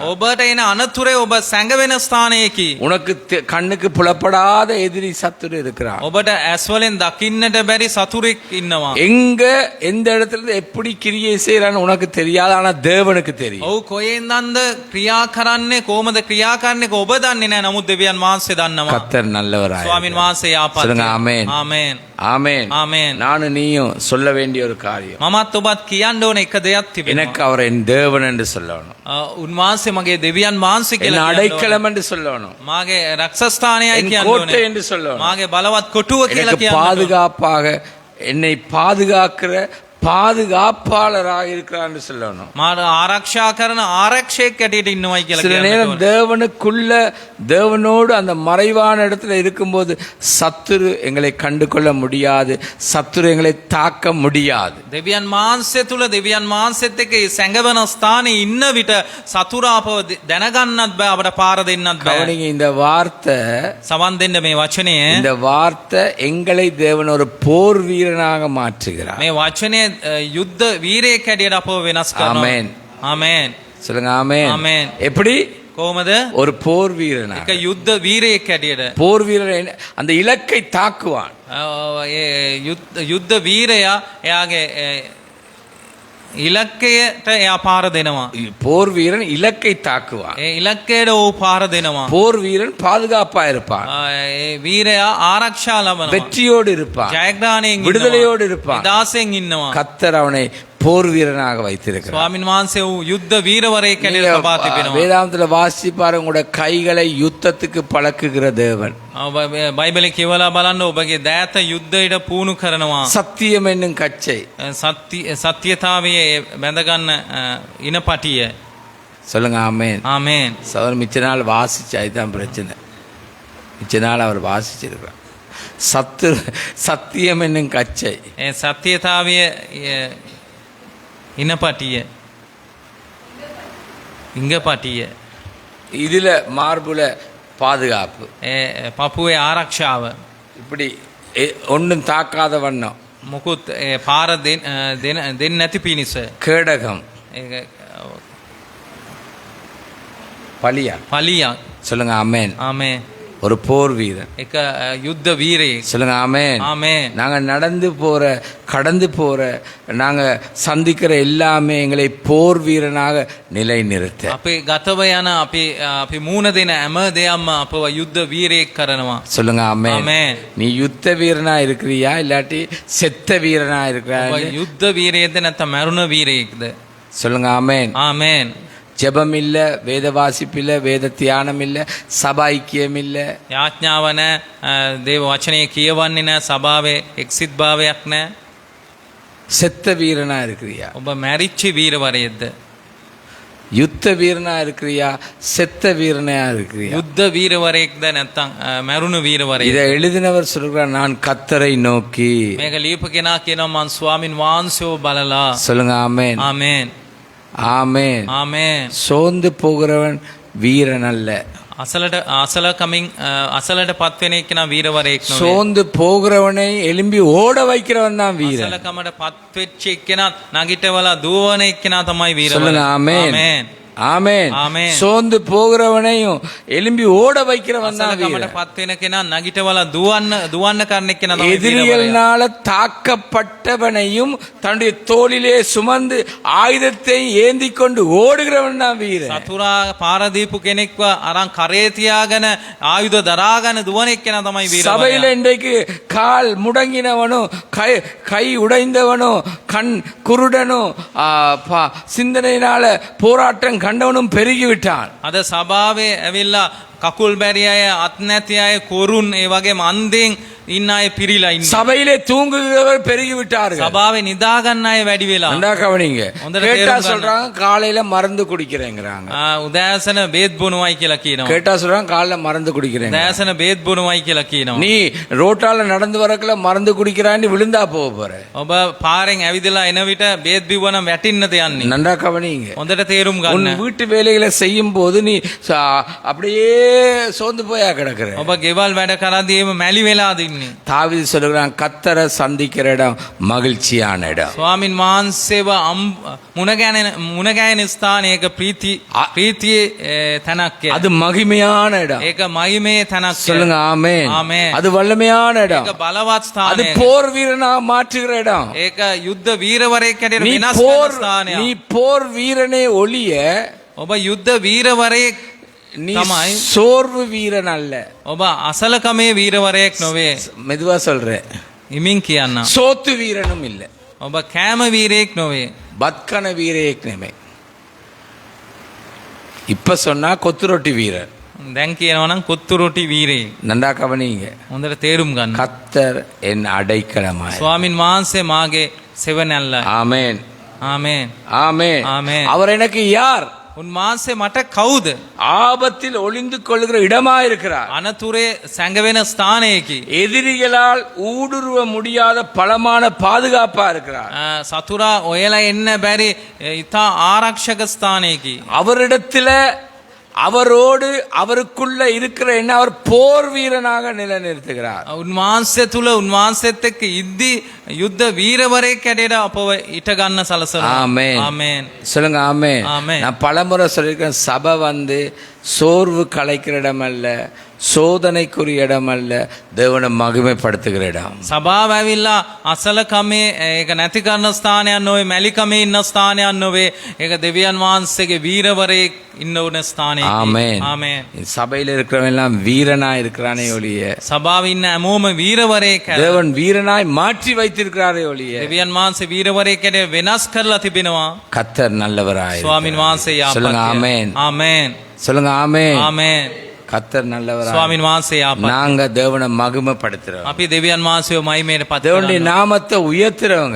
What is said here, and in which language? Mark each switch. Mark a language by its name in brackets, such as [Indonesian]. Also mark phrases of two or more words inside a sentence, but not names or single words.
[Sinhala] ඔබට එන අනතුරේ ඔබ සැඟවෙන ස්ථානයකි. [Tamil] உனக்கு கண்ணுக்கு புலப்படாத எதிரி சத்துரு இருக்கிறார். [Sinhala] ඔබට ඇස්වලෙන් දකින්නට බැරි සතුරෙක් ඉන්නවා. [Tamil] எங்க எந்த இடத்துல இருந்து எப்படி கிரியை செய்யறான்னு உனக்கு தெரியாது, ஆனா தேவனுக்கு தெரியும். [Sinhala] ඔව් කොහෙන්දන්ද ක්‍රියා කරන්නේ, කොහොමද ක්‍රියා කරන්නේ ඔබ දන්නේ නැහැ. නමුත් දෙවියන් වහන්සේ දන්නවා. [Tamil] கர்த்தர் நல்லவராய் [Sinhala] ස්වාමින් වහන්සේ යාපත්. [Tamil] சொல்லுங்க ஆமென். [Sinhala] ආමේන්. [Tamil] ஆமென். [Sinhala] ආමේන්. [Tamil] நானும் நீயும் சொல்ல வேண்டிய ஒரு காரியம். [Sinhala] මමත් මමත් ඔබත් කියන්න ඕන එක දෙයක් තිබෙනවා. [Tamil] எனக்கு அவர் என் தேவன் என்று சொல்லணும், [Sinhala] උන්වහන්සේ මගේ දෙවියන් වහන්සේ [Tamil] என் [Sinhala] කියලා කියන්න ඕන. [Tamil] அடைக்கலம் என்று சொல்லணும், [Sinhala] මාගේ රක්ෂස්ථානයයි [Tamil] என் [Sinhala] කියන්න [Tamil] கோட்டை [Sinhala] ඕනේ. [Tamil] என்று சொல்லணும், [Sinhala] මාගේ බලවත් කොටුව කියලා [Tamil] எனக்கு [Sinhala] කියන්න ඕනේ. [Tamil] பாதுகாப்பாக என்னை பாதுகாக்கிற பாதுகாப்பாளராக இருக்கிறார் என்று சொல்லணும். [Sinhala] මාට ආරක්ෂා කරන ආරක්ෂයෙක් ඇටියට ඉන්නවයි කියලා [Tamil] சில [Sinhala] කියන්න [Tamil] நேரம் [Sinhala] ඕනේ. [Tamil] தேவனுக்குள்ள தேவனோடு அந்த மறைவான இடத்துல இருக்கும்போது சத்துரு எங்களை கண்டு கொள்ள முடியாது, சத்துரு எங்களை தாக்க முடியாது. [Sinhala] දෙවියන් වහන්සේ තුල දෙවියන් වහන්සේත් එක්ක ඒ සැඟවන ස්ථානයේ ඉන්න විට සතුරා අපව දැනගන්නත් බෑ, අපට පාර දෙන්නත් බෑ. [Tamil] கவனிங்க, இந்த வார்த்தை [Sinhala] සවන් දෙන්න මේ වචනය. [Tamil] இந்த வார்த்தை எங்களை தேவன் ஒரு போர் வீரனாக மாற்றுகிறார். [Sinhala] මේ වචනය යුද්ධ වීරයෙක් හැටියට අපව වෙනස් කරනවා. [Tamil] ஆமென். [Sinhala] ආමේන්. [Tamil] சொல்லுங்க ஆமென். ஆமென். எப்படி? [Sinhala] කොහොමද? [Tamil] ஒரு போர் வீரனாக. [Sinhala] එක යුද්ධ වීරයෙක් හැටියට. [Tamil] போர் வீரன் அந்த இலக்கை தாக்குவான். [Sinhala] ඒ යුද්ධ වීරයා එයාගේ ඉලක්කයට එයා පාර දෙනවා. [Tamil] போர் வீரன் இலக்கை தாக்குவான். [Sinhala] ඒ ඉලක්කයට ਉਹ පාර දෙනවා. [Tamil] போர் வீரன் பாதுகாப்பா இருப்பான், [Sinhala] ඒ වීරයා ආරක්ෂා ලබනවා. [Tamil] வெற்றியோடு இருப்பான், [Sinhala] ජයග්‍රහණයෙන් [Tamil] விடுதலையோடு இருப்பான். [Sinhala] දාසෙන් ඉන්නවා. [Tamil] கர்த்தர் அவனை போர் வீரனாக வைத்திருக்கிறார். [Sinhala] ස්වාමින් වහන්සේ වූ යුද්ධ වීරවරයෙක් හැටියට තබා තිබෙනවා. [Tamil] வேதாந்தத்துல வாசிப்பாரு, உங்களோட கைகளை யுத்தத்துக்கு பழக்குகிற தேவன். [Sinhala] බයිබලේ කියවලා බලන්න ඔබගේ දෑත යුද්ධයට පුහුණු කරනවා. [Tamil] சத்தியம் என்னும் கச்சை. [Sinhala] සත්‍යතාවයේ බැඳගන්න ඉනපටිය. [Tamil] சொல்லுங்க ஆமென். [Sinhala] ආමේන්. [Tamil] அவர் மிச்ச நாள் வாசிச்சு, அதுதான் பிரச்சனை. மிச்ச நாள் அவர் வாசிச்சிருக்கிறார். சத்தியம் என்னும் கச்சை. [Sinhala] ඒ සත්‍යතාවයේ ඉනපටිය. ඉංගපටිය. [Tamil] இதுல மார்புல பாதுகாப்பு, [Sinhala] ඒ පපුවේ ආරක්ෂාව. [Tamil] இப்படி ஒன்றும் தாக்காத வண்ணம். [Sinhala] මොකුත් පාර දෙන්න නැති පිණිස. [Tamil] கேடகம், பலியா. [Sinhala] පලියක්. [Tamil] சொல்லுங்க ஆமென். [Sinhala] ආමේන්. [Tamil] ஒரு போர் வீரன். [Sinhala] එක යුද්ධ වීරයෙක්. [Tamil] சொல்லுங்க ஆமென். [Sinhala] ආමේன். [Tamil] நாங்க கடந்து போற நாங்க சந்திக்கிற எல்லாமே எங்களை போர் வீரனாக நிலைநிறுத்த. [Sinhala] අපේ ගතව යන අපි මූණ දෙන හැම දෙයක්ම අපව යුද්ධ වීරයෙක් කරනවා. [Tamil] சொல்லுங்க ஆமென். [Sinhala] ආමේන්. [Tamil] நீ யுத்த வீரனா இருக்கிறியா இல்லாட்டி செத்த வீரனா இருக்கிறியா? [Sinhala] ඔබ යුද්ධ වීරයෙක්ද නැත්නම් මරුණ වීරයෙක්ද? [Tamil] சொல்லுங்க ஆமென். [Sinhala] ආමේන්. [Tamil] ஜெபம் இல்ல, வேத வாசிப்பு இல்ல, வேத தியானம் இல்ல, சபா ஐக்கியம் இல்ல, [Sinhala] යාඥාව නැහැ, දේව වචනේ කියවන්නේ නැහැ, සභාවේ එක්සිත් භාවයක් නැහැ. [Tamil] செத்த வீரனா இருக்கிறியா? [Sinhala] ඔබ මැරිච්ච වීරවරයෙක්ද? [Tamil] யுத்த வீரனா இருக்கிறியா? செத்த வீரனா இருக்கிறியா? [Sinhala] යුද්ධ වීරවරයෙක්ද නැත්නම් මරුණ වීරවරයෙක්ද? [Tamil] இதை எழுதினவர் சொல்றார், நான் கர்த்தரை நோக்கி. [Sinhala] මේක ලියපු කෙනා කියනවා මං ස්වාමින් වහන්සේව බලලා. [Tamil] சொல்லுங்க ஆமென். [Sinhala] ආමේන්. [Tamil] ஆமென். [Sinhala] ආමේන්. [Tamil] சோர்ந்து போகிறவன் வீரன் அல்ல. [Sinhala] අසලට පත්වෙන එක්කෙනා වීරවරයෙක් නෙවෙයි. [Tamil] சோர்ந்து போகிறவனை எழும்பி ஓட வைக்கிறவன் தான் வீரன். [Sinhala] අසලකමට පත්වෙච්ච එක්කෙනා නගිටවලා දුවන එක්කෙනා තමයි වීරවරයෙක්. [Tamil] சொல்லுங்க ஆமென். [Sinhala] ආමේන්. [Tamil] ஆமென். ஆமென். சோர்ந்து போகிறவனையும் எழும்பி ஓட வைக்கிறவன் தான் [Sinhala] අසලකමට [Tamil] வீரன். [Sinhala] පත්වෙන කෙනා නගිටවලා දුවන්න කරන එක්කෙනා තමයි වීරවරයෙක්. [Tamil] எதிரிகளால தாக்கப்பட்டவனையும் தன்னுடைய தோளிலே சுமந்து ஆயுதத்தை ஏந்தி கொண்டு ஓடுகிறவன் தான் வீரன். [Sinhala] සතුරා පාර දීපු කෙනෙක්ව අරන් කරේ තියාගෙන ආයුධ දරාගෙන දුවන එක්කෙනා තමයි [Tamil] சபையில [Sinhala] වීරවරයා. [Tamil] இன்றைக்கு கால் முடங்கினவனும் கை உடைந்தவனும் கண் குருடனும் சிந்தனையினால போராட்டம் கண்டவனும் பெருகிவிட்டான். [Sinhala] අද සභාවේ ඇවිල්ලා කකුල් බැරි අය, අත් නැති අය, කොරුන්, ඒ වගේම අන්ධෙන් ඉන්න අය පිරීලා ඉන්නවා. [Tamil] சபையிலே தூங்குகிறவர் பெருகி விட்டார்கள். [Sinhala] සභාවේ නිදා ගන්න අය වැඩි වෙලා. [Tamil] நல்லா கவனிங்க. [Sinhala] හොඳට [Tamil] கேட்டா [Sinhala] තේරුම් ගන්න. [Tamil] சொல்றாங்க காலையில மருந்து குடிக்கிறேங்கிறாங்க. [Sinhala] උදෑසන බේත් බොනවයි කියලා කියනවා. [Tamil] கேட்டா சொல்றாங்க காலையில மருந்து குடிக்கிறேங்க. [Sinhala] උදෑසන බේත් බොනවයි කියලා කියනවා. [Tamil] நீ ரோட்டால நடந்து வரக்குள்ள மருந்து குடிக்கிறான்னு விழுந்தா போக போற. [Sinhala] ඔබ පාරෙන් ඇවිදලා එන විට බේත් බිව්වනම් වැටින්නද යන්නේ. [Tamil] நல்லா கவனிங்க. [Sinhala] හොඳට තේරුම් [Tamil] உன் [Sinhala] ගන්න. [Tamil] வீட்டு வேலைகளை செய்யும் போது நீ அப்படியே சோர்ந்து போயா கிடக்குற. [Sinhala] ඔබ ගෙවල් වැඩ කරද්දී එහෙම මැලි වෙලාද ඉන්නේ. [Tamil] தாவீது சொல்றான், கர்த்தரை சந்திக்கிற இடம் மகிழ்ச்சியான இடம். [Sinhala] ස්වාමින් වහන්සේව මුණගැහෙන ස්ථානයක ප්‍රීතියේ තැනක්. [Tamil] அது மகிமையான இடம். [Sinhala] ඒක මහිමේ තැනක්. [Tamil] சொல்லுங்க ஆமென். [Sinhala] ආමේන්. [Tamil] அது வல்லமையான இடம். [Sinhala] ඒක බලවත් [Tamil] அது [Sinhala] ස්ථානයක්. [Tamil] போர் வீரனா மாற்றுகிற இடம். [Sinhala] ඒක යුද්ධ වීරවරයෙක් හැටියට [Tamil] நீ [Sinhala] වෙනස් [Tamil] போர் [Sinhala] කරන ස්ථානයක්. [Tamil] நீ போர் வீரனே ஒழிய [Sinhala] ඔබ යුද්ධ වීරවරයෙක් [Tamil] நீ [Sinhala] තමයි. [Tamil] சோர்வு வீரன் அல்ல. [Sinhala] ඔබ අසලකමේ වීරවරයෙක් නොවේ. [Tamil] மெதுவா சொல்றேன். [Sinhala] ඉමින් කියන්න. [Tamil] சோத்து வீரனும் இல்ல. [Sinhala] ඔබ කෑම වීරයෙක් නොවේ. බත්කන වීරයෙක් නෙමෙයි. [Tamil] இப்ப சொன்னா கொத்து ரொட்டி வீரர். [Sinhala] දැන් කියනවා නම් කොත්තු රොටි වීරයෙක්. [Tamil] நன்றா கவனிங்க. [Sinhala] හොඳට තේරුම් ගන්න. [Tamil] கத்தர் என் அடைக்கலமாய். [Sinhala] ස්වාමින් වහන්සේ මාගේ සෙවණැල්ලයි. [Tamil] ஆமென். [Sinhala] ආමේන්. [Tamil] ஆமென். ஆமென். அவர் எனக்கு யார்? [Sinhala] උන්වහන්සේ මට කවුද? [Tamil] ஆபத்தில் ஒளிந்து கொள்ளுகிற இடமாய் இருக்கிறார். [Sinhala] අනතුරේ සැඟවෙන ස්ථානයකි. [Tamil] எதிரிகளால் ஊடுருவ முடியாத பலமான பாதுகாப்பா இருக்கிறார். [Sinhala] සතුරා ඔයලා එන්න බැරි ඉතා ආරක්ෂක ස්ථානයකි. [Tamil] அவரிடத்துல அவரோடு அவருக்குள்ள இருக்கிற என்ன அவர் போர் வீரனாக நிலைநிறுத்துகிறார். [Sinhala] උන්වහන්සේ තුල උන්වහන්සේත් එක්ක ඉද්දි යුද්ධ වීරවරයෙක් හැටියට අපව ඉට ගන්න සලසනවා. [Tamil] ஆமென். [Sinhala] ආමේන්. [Tamil] சொல்லுங்க ஆமென். ஆமென். நான் பலமுறை சொல்லியிருக்கேன், சபை சோர்வு கலைக்கிற இடம் அல்ல, சோதனைக்குரிய இடம் அல்ல, தேவனை மகிமைப்படுத்துகிற இடம். [Sinhala] සභාව ඇවිල්ලා අසලකමේ ඒක නැති කරන ස්ථානයක් නොවේ, මැලිකමේ ඉන්න ස්ථානයක් නොවේ. ඒක දෙවියන් වහන්සේගේ වීරවරයෙක් ඉන්න ඕන ස්ථානයකි. [Tamil] ஆமென். [Sinhala] ආමේන්. [Tamil] சபையில இருக்கிறவன் எல்லாம் வீரனா இருக்கிறானே ஒழிய, [Sinhala] සභාවේ ඉන්න හැමෝම වීරවරයෙක් හැර. [Tamil] தேவன் வீரனாய் மாற்றி வைத்திருக்கிறாரே ஒழிய, [Sinhala] දෙවියන් වහන්සේ වීරවරයෙක් හැටියට වෙනස් කරලා තිබෙනවා. [Tamil] கத்தர் நல்லவராய். [Sinhala] ස්වාමින් වහන්සේ [Tamil] சொல்லுங்க [Sinhala] යාපත්. [Tamil] ஆமென். [Sinhala] ආමේන්. [Tamil] சொல்லுங்க ஆமென். [Sinhala] ආමේන්. [Tamil] கத்தர் நல்லவராய். [Sinhala] ස්වාමින් වහන්සේ යාපත්. [Tamil] நாங்க தேவனை மகிமைப்படுத்துறோம். [Sinhala] අපි දෙවියන් වහන්සේව මහිමයට පත් [Tamil] தேவனுடைய [Sinhala] කරනවා. [Tamil] நாமத்தை உயர்த்துறவங்க,